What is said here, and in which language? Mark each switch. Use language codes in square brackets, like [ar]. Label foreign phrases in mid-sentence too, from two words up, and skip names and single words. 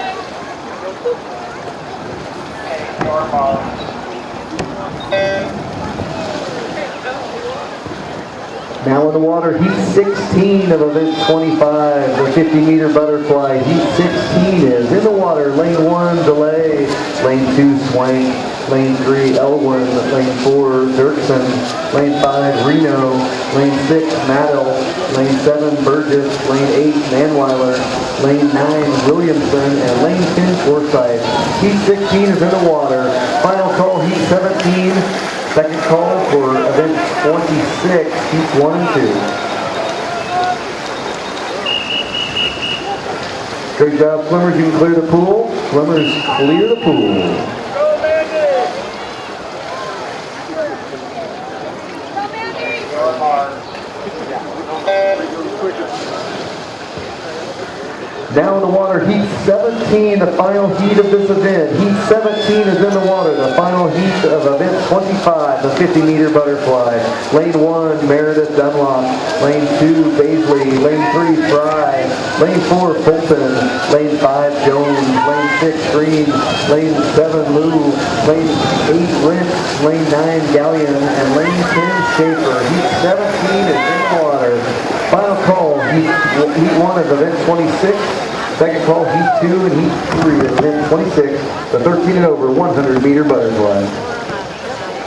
[en] Now in the water, heat 16 of event 25, the 50-meter butterfly. Heat 16 is in the water. Lane 1, Delay. Lane 2, Swank. Lane 3, Elwin. Lane 4, Dirksen. Lane 5, Reno. Lane 6, Maddell. Lane 7, Burgess. Lane 8, Manweiler. Lane 9, Williamson. And Lane 10, Forsyth. Heat 16 is in the water. Final call, heat 17. Second call for event 26, heats 1 and 2. Great job, swimmers. You can clear the pool. Swimmers, clear the pool. Now in the water, heat 17, the final heat of this event. Heat 17 is in the water, the final heat of event 25, the 50-meter butterfly. Lane 1, Meredith Dunlop. Lane 2, Baisley. Lane 3, Fry. Lane 4, Fulton. Lane 5, Jones. Lane 6, Green. Lane 7, Lou. Lane 8, Lynch. Lane 9, Gallion. And Lane 10, Schaefer. Heat 17 is in the water. Final call, heat 1 of event 26. Second call, heat 2 and heat 3 of event 26, the 13 and over 100-meter butterfly.